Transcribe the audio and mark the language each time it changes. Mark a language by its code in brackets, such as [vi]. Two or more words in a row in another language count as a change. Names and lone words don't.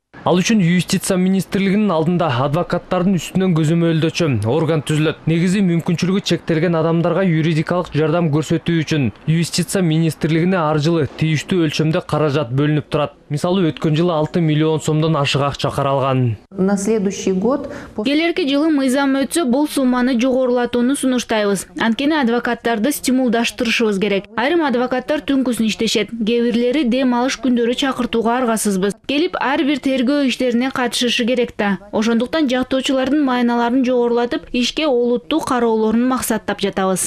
[ky] Ал үчүн юстиция министрлигинин алдында адвокаттардын үстүнөн көзөмөлдөөчү орган түзүлөт. Негизи мүмкүнчүлүгү чектелген адамдарга юридикалык жардам көрсөтүү үчүн юстиция министрлигине ар жылы тийиштүү өлчөмдө каражат бөлүнүп турат. Мисалы, өткөн жылы 6 миллион сомдон ашык акча каралган. [ru] На следующий год [ky] келерки жылы мыйзам өтсө, бул сумманы жогорулатууну сунуштайбыз. Анткени адвокаттарды стимулдаштырышыбыз керек. Айрым адвокаттар түнкүсүн иштешет, кээ бирлери дем алыш күндөрү чакыртууга аргасызбыз. Келип ар бир тергөө иштерине катышышы керек да. Ошондуктан жактоочулардын майналарын жогорулатып, ишке олуттуу кароолорун максаттап жатабыз.